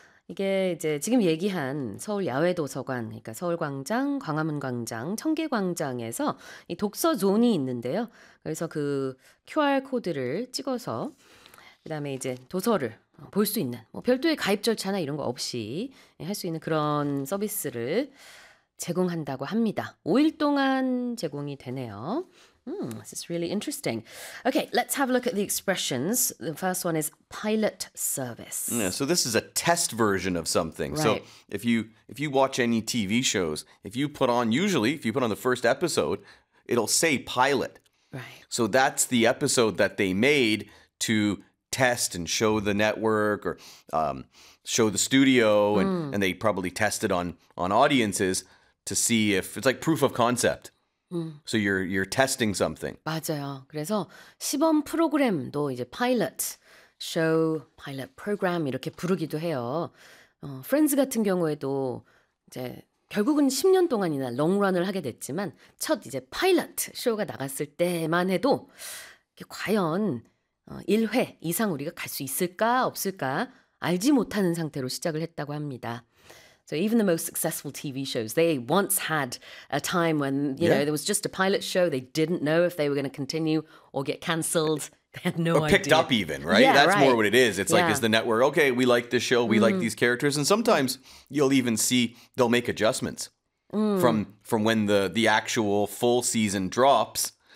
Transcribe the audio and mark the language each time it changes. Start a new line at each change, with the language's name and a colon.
Korean: 이게 이제 지금 얘기한 서울 야외 도서관, 그러니까 서울광장, 광화문광장, 청계광장에서 이 독서 존이 있는데요. 그래서 그 QR코드를 찍어서 그다음에 이제 도서를 볼 수 있는 뭐 별도의 가입 절차나 이런 거 없이 할 수 있는 그런 서비스를 제공한다고 합니다. 5일 동안 제공이 되네요.
English: This is really interesting. Okay, let's have a look at the expressions. The first one is pilot service. Yeah, so this is a test version of something. Right. So if you watch any TV shows, if you put on the first episode, it'll say pilot. Right. So that's the episode that they made to test and show the network or show the studio and they probably tested on audiences to see if it's like proof of concept. So you're testing something.
Korean: 맞아요. 그래서 시범 프로그램도 이제 pilot show, pilot program 이렇게 부르기도 해요. Friends 같은 경우에도 이제 결국은 10년 동안이나 롱런을 하게 됐지만 첫 이제 pilot 쇼가 나갔을 때만 해도 이게 과연 1회 이상 우리가 갈 수 있을까 없을까 알지 못하는 상태로 시작을 했다고 합니다.
English: So even the most successful TV shows, they once had a time when, you know, there was just a pilot show. They didn't know if they were going to continue or get cancelled. They had no idea. Or picked up even, right? Yeah, that's right. More what it is. It's like, is the network, okay, we like this show, we like these characters. And sometimes you'll even see they'll make adjustments from when the actual full season drops.